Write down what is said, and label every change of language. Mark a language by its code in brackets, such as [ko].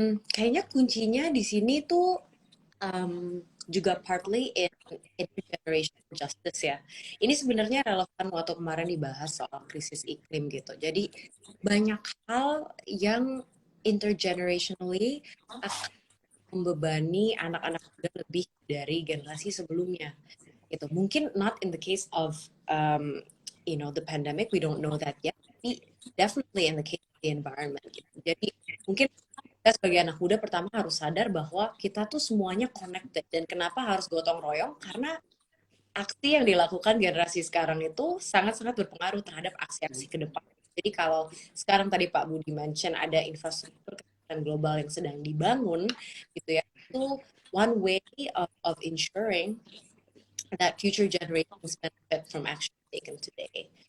[id] Kayaknya kuncinya di sini tuh juga [en] partly in intergenerational justice [id] ya. Ini sebenarnya relevan waktu kemarin dibahas soal krisis iklim gitu. Jadi banyak hal yang intergenerationally akan membebani anak-anak muda lebih dari generasi sebelumnya. Gitu. [en] Mungkin not in the case of the pandemic, we don't know that yet. [id] Tapi [en] definitely in the case of the environment. Gitu. [id] Jadi mungkin kita sebagai anak muda pertama harus sadar bahwa kita tuh semuanya connected dan kenapa harus gotong royong karena aksi yang dilakukan generasi sekarang itu sangat-sangat berpengaruh terhadap aksi-aksi ke depan. Jadi kalau sekarang tadi Pak Budi mention ada infrastruktur kesehatan global yang sedang dibangun gitu ya, itu [en] one way of ensuring that future generations benefit from action taken today.